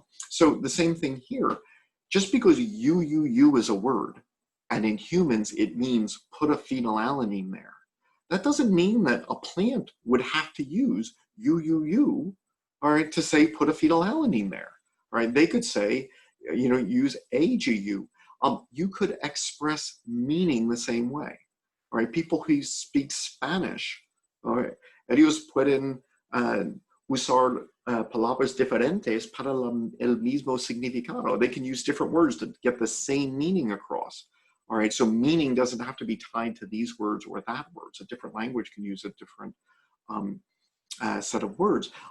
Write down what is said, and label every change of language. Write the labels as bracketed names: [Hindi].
[English] So the same thing here, just because you is a word, and in humans it means put a phenylalanine there, that doesn't mean that a plant would have to use you, all right, to say put a phenylalanine there, right? They could say, use AGU. You could express meaning the same way, all right? People who speak Spanish, all right, [Spanish] ellos pueden usar palabras diferentes para el mismo significado. [English] They can use different words to get the same meaning across. All right, so meaning doesn't have to be tied to these words or that words. A different language can use a different set of words.